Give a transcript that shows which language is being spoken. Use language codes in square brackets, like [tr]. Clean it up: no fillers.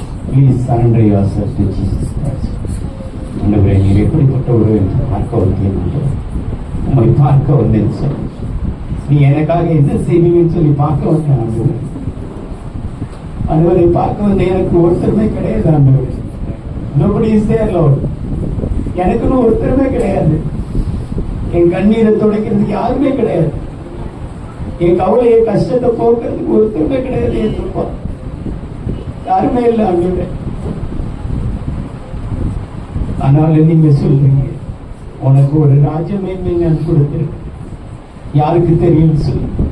[en] Please surrender yourself to Jesus Christ. [ta] ஆண்டவரே, நீர் எப்படிப்பட்ட ஒரு பார்க்க வந்தேன், உண்மை பார்க்க வந்தேன்னு சொல்லி, நீ எனக்காக என்ன செய்வீங்கன்னு சொல்லி பார்க்க வந்தேன். ஆண்டவரை பார்க்க வந்த எனக்கு ஒருத்தருமே கிடையாது. ஆண்டவரே, [en] nobody is there Lord. [ta] எனக்குன்னு ஒருத்தருமே கிடையாது. என் கண்ணீரை துடைக்கிறதுக்கு யாருமே கிடையாது. என் கவலையை கஷ்டத்தை போக்குறதுக்கு ஒருத்தருமே கிடையாது. ஏற்றுப்பா, யாருமே இல்லை ஆண்டவரே. ஆனாலும் நீங்க சொல்றீங்க, உனக்கு ஒரு ராஜ்யமேன்மை நான் கொடுத்திருக்கேன், யாருக்கு தெரியும் சொல்லு.